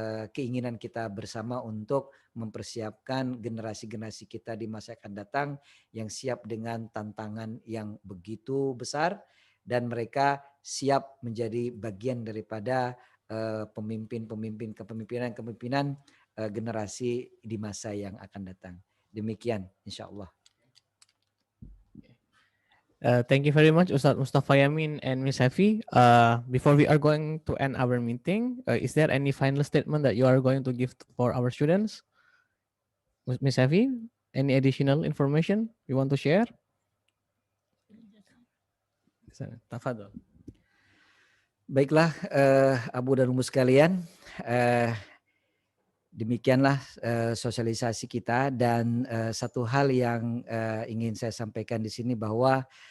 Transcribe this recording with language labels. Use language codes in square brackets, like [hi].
[id] keinginan kita bersama untuk mempersiapkan generasi-generasi kita di masa akan datang yang siap dengan tantangan yang begitu besar, dan mereka siap menjadi bagian daripada kepemimpinan generasi di masa yang akan datang. Demikian insya Allah. [en] Thank you very much, Ustadz Mustafa Yamin and Ms. Hefi. Before we are going to end our meeting, is there any final statement that you are going to give for our students? Ms. Hefi, any additional information you want to share? [ar] Tafadhol. [id] Baiklah, Abu dan Umu sekalian, demikianlah sosialisasi kita, dan satu hal yang ingin saya sampaikan di sini bahwa